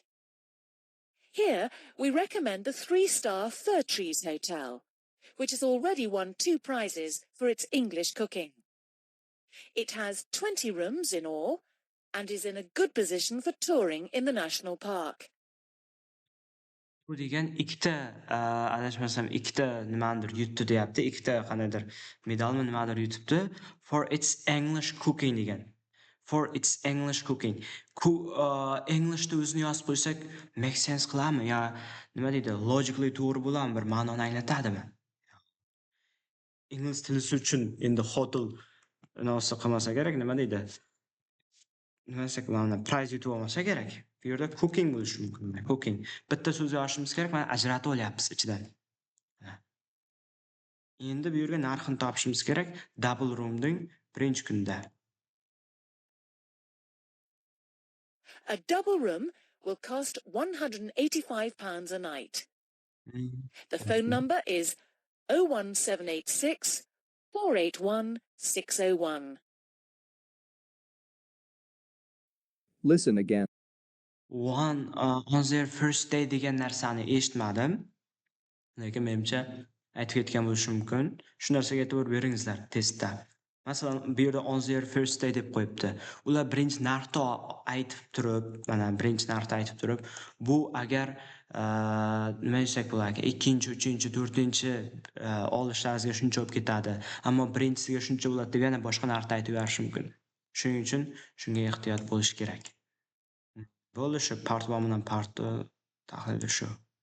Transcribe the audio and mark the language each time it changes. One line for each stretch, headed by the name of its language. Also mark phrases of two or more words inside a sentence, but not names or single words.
English: Here we recommend the 3-star Fir Trees Hotel, which has already won 2 prizes for its English cooking. It has 20 rooms in all and is in a good position for touring in the national park.
Uzbek: Bu degan ikkita, adashmasam ikkita nimanidir yutdi deyapti. Ikkita qanaqadir medalmi nimadir yutibdi.
English: For its English cooking
Uzbek: degan.
English: For its English cooking.
Uzbek: Englishda o'zini yozib qo'ysak
English: make sense
Uzbek: qiladimi? Yo nima deydi? Logically to'g'ri bo'ladimi? Bir ma'noni anglatadimi? Ingliz tilisi uchun endi hotel nima qilmasa kerak, nima deydi? Nima desak bo'ladi? Prize yutib olmasa kerak. Bu yerda cooking bo'lishi mumkin. Cooking. Bitta so'z yozishimiz kerak, mana ajratib olyapmiz ichidan. Endi bu yerga narxini topishimiz kerak.
English: Double roomning
Uzbek: birinchi kunda.
English: A double room will cost £185 a night. The phone number is 01786 481 601. Listen again. On their first day
Uzbek: degan narsani eshitmadim. Lekin menimcha aytib ketgan bo'lishi mumkin. Shu narsaga e'tibor beringizlar testda. Masalan, bu yerda
English: on their first day
Uzbek: deb qo'yibdi. Ular birinchi narxni aytib turib, mana birinchi narxni aytib turib, bu agar nima desak bo'ladi, ikkinchi, uchinchi, to'rtinchi olishlaringizga shuncha bo'lib ketadi. Ammo birinchisiga shuncha bo'ladi deb yana boshqa narxni aytib yuborish mumkin. Shuning uchun shunga ehtiyot bo'lish kerak. Bo'ldi, shu part 1 bilan part 2 tahlili shu.